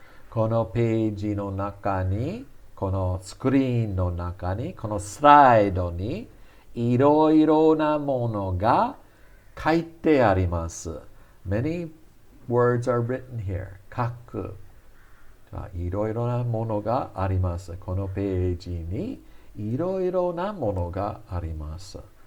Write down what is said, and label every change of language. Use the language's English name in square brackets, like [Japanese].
[Japanese] このページの中に、このスクリーンの中に、このスライドにいろいろなものが書いてあります。 [English] Many words are written here. [Japanese] 書く。いろいろなものがあります。このページにいろいろなものがあります。